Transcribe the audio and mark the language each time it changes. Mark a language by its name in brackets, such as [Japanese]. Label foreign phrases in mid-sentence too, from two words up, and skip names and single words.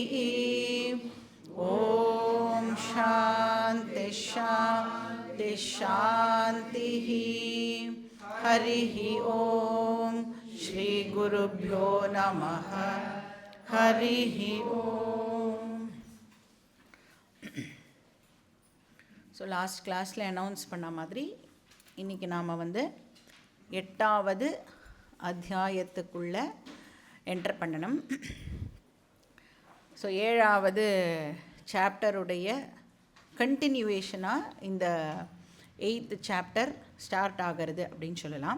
[Sanskrit] ॐ शान्ति शान्ति शान्तिः। हरिः ॐ श्री गुरुभ्यो नमः। हरिः ॐ। [English] so last classil [Tamil] அனௌன்ஸ் பண்ண மாதிரி இன்றைக்கி நாம் வந்து 8வது அத்தியாயத்துக்குள்ளே என்டர் பண்ணணும். ஸோ 7வது [English] chapterudaya continuationaaga [Tamil] இந்த [English] 8th chapter start [Tamil] ஆகிறது அப்படின்னு சொல்லலாம்.